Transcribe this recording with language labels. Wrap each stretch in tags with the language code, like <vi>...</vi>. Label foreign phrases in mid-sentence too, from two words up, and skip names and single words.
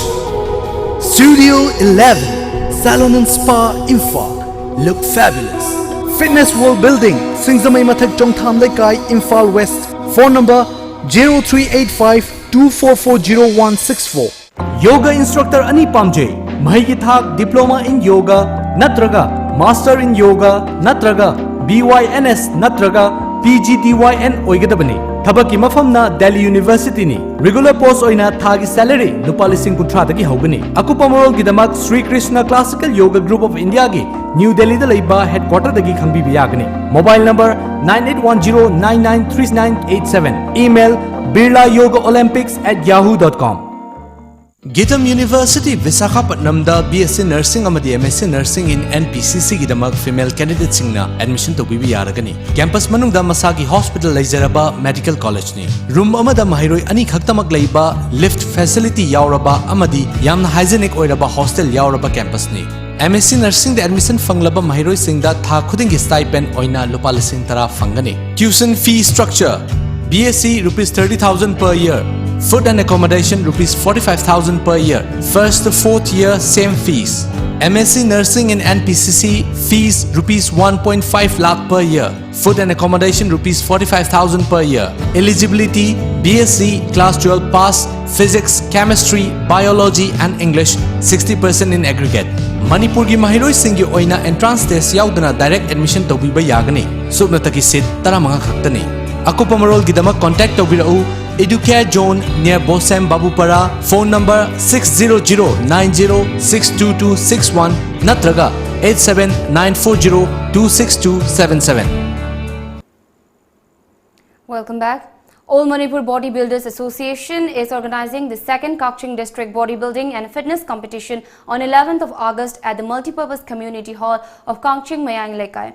<en>Studio 11. Salon and Spa Imphal. Look fabulous. Fitness World Building, Singzamai Mathak Jongtham Lekai, Imphal West. Phone number 0385 2440164. Yoga instructor Ani Pamje.</en> <mni>Mahigi Thak</mni> <en>Diploma in Yoga, Natraga, Master in Yoga, Natraga, BYNS, Natraga, PGDYN Oigadabani.</en> <mni>Thabaki mafamna Delhi University ni.</mni> <en>Regular post</en> <mni>oina thagi salary lupa lising kunthra dagi haugani. Akupamorol gidamak Sri Krishna Classical Yoga Group of India gi New Delhi da laiba headquarter dagi khangbi biyagani.</mni> <en>Mobile number 9810993987. Email birlayogaolympics@yahoo.com.</en> <mni>Gitam University Visakhapatnam da</mni> <en>BSc Nursing</en> <mni>amadi</mni> <en>MSc Nursing in NPCC</en> <mni>gidamak</mni> <en>female candidate</en> <mni>singna admission to bibi yaragani. Campus manungda masagi hospital leizaraba</mni> <en>medical college</en> <mni>ni. Room amada mahiroi ani khaktamak leiba</mni> <en>lift facility</en> <mni>yauraba amadi yamna hygienic oiraba hostel yauraba campus ni.</mni> <en>MSc Nursing</en> <mni>da admission fanglaba mahiroi singda tha khuding gi stipend oina lupa lising tara fangani.</mni> <en>Tuition fee structure BSc rupees 30,000 per year. Food and accommodation rupees 45,000 per year. First to fourth year same fees. MSc Nursing in NPCC fees rupees 1.5 lakh per year. Food and accommodation rupees 45,000 per year. Eligibility BSc class 12 pass, physics, chemistry, biology and English 60% in aggregate.</en> <mni>Manipur gi mahiroi singi oina</mni> <en>entrance test</en> <mni>yaudana</mni> <en>direct admission</en> <mni>tobiba yagani. Subnataki seat taramanga khaktani. Akupamarol gidamak contact tobirau Educare Zone near Bosem Babupara. Phone number 60090622261 Natraga 87940262277.</mni> <en>Welcome back. All Manipur Bodybuilders Association is organizing the second Kaching District Bodybuilding and Fitness Competition on 11th of August at the Multipurpose Community Hall of Kaching Mayang Lekai.</en>